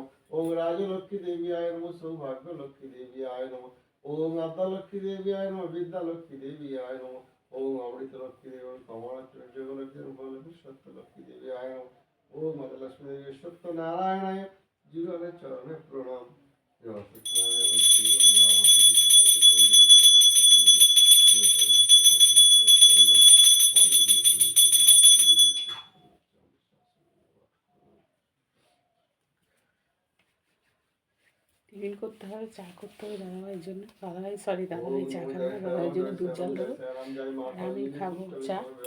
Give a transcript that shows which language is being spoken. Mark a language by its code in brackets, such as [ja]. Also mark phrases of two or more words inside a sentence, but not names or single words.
[sa] ओम राजलक्ष्मी देव्याय नमः। सौभाग्य लक्ष्मी देव्याय नमः। ओम अद्दालक्ष्मी देव्याय नमः। विद्यालक्ष्मी देव्याय नमः। ओम अमृत लक्ष्मी देवी कमलाक्ष्मी जगलक्ष्मी रूपलक्ष्मी सत्यलक्ष्मी देव्याय नमः। ओम मदलक्ष्मी देवी सत्यनारायणाय जीवने चरणे प्रणाम। जय [bn] টিফিন করতে হবে, চা করতে হবে দাদাভাইয়ের জন্য, দাদাভাই সরি দাদাভাই চা খাবে না, দাদাভাইয়ের জন্য দুধ জাল দেবো, আর আমি খাবো চা।